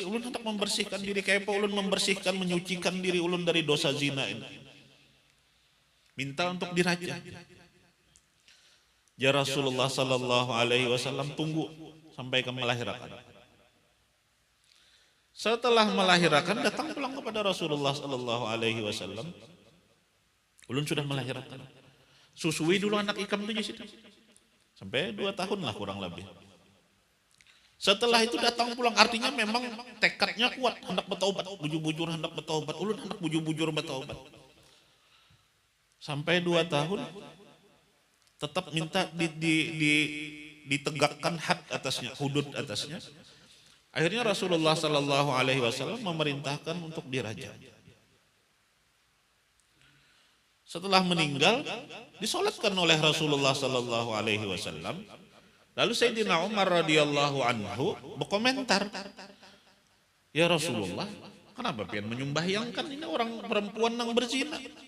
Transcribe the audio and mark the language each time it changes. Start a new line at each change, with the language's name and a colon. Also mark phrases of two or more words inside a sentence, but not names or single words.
Banjar: Ulun hendak membersihkan diri kayak apa ulun membersihkan, menyucikan diri ulun dari dosa zina ini. Minta untuk diraja.
Arabic: يا رسول الله صلى الله عليه وسلم,
Banjar: tunggu sampai kamu melahirkan. Setelah melahirkan datang pulang kepada
Arabic: رسول الله صلى الله عليه وسلم.
Banjar: Ulun sudah melahirkan. Susui dulu anak ikam itu di situ. Sampai 2 tahun lah kurang lebih. Setelah itu datang pulang, artinya memang tekadnya kuat, hendak bertaubat, bujur-bujur hendak bertaubat, ulun hendak bujur-bujur bertaubat. Sampai 2 tahun tetap minta ditegakkan had atasnya, hudud atasnya. Akhirnya
Arabic: رسول الله صلى الله عليه وسلم
Banjar: memerintahkan untuk dirajam. Setelah meninggal, disolatkan oleh
Arabic: رسول الله صلى الله عليه وسلم.
Banjar: Lalu Sayyidina Umar
Arabic: رضي الله عنه
Banjar: berkomentar,
Arabic: يا رسول الله,
Banjar: kenapa pian menyembahyangkan ini orang perempuan yang berzina?